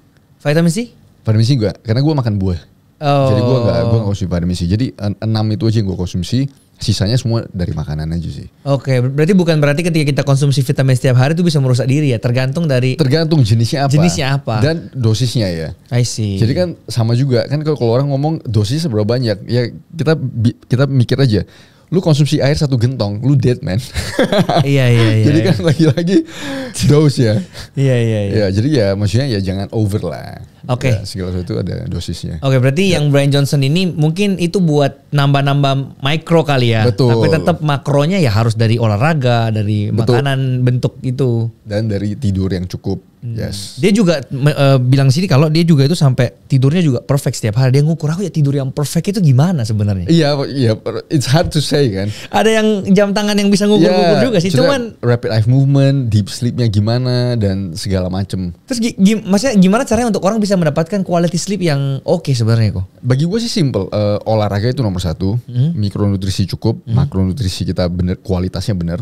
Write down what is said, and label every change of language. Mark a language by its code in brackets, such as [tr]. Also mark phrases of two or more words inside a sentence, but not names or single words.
[id] Vitamin C? Vitamin C gue, karena gue makan buah. Jadi gue nggak konsumsi vitamin C. Jadi 6 itu aja yang gue konsumsi. Sisanya semua dari makanan aja sih. Oke, berarti bukan berarti ketika kita konsumsi vitamin setiap hari itu bisa merusak diri ya? Tergantung jenisnya apa. Dan dosisnya ya. [en] I see. [id] Jadi kan sama juga kan kalau orang ngomong dosisnya seberapa banyak, ya kita mikir aja. Lu konsumsi air 1 gentong, lu [en] dead man. [id] Iya. Jadi kan lagi-lagi dose ya. Iya. Ya, jadi ya maksudnya ya jangan over lah. Oke. Ya, segala sesuatu ada dosisnya. Oke, berarti yang Brian Johnson ini mungkin itu buat nambah-nambah mikro kali ya. Betul. Tapi tetap makronya ya harus dari olahraga, dari makanan bentuk itu. Dan dari tidur yang cukup. Yes. Dia juga bilang sini kalau dia juga itu sampai tidurnya juga perfect setiap hari. Dia ngukur aku ya tidur yang perfect itu gimana sebenarnya? Iya, [en] it's hard to say kan. [id] Ada yang jam tangan yang bisa ngukur-ngukur juga sih. Cuman [en] rapid eye movement, deep sleepnya [id] gimana dan segala macem. Terus maksudnya gimana caranya untuk orang bisa mendapatkan [en] quality sleep [id] yang oke sebenarnya kok? Bagi gue sih simple. Olahraga itu nomor 1, mikronutrisi cukup, makronutrisi kita bener, kualitasnya bener.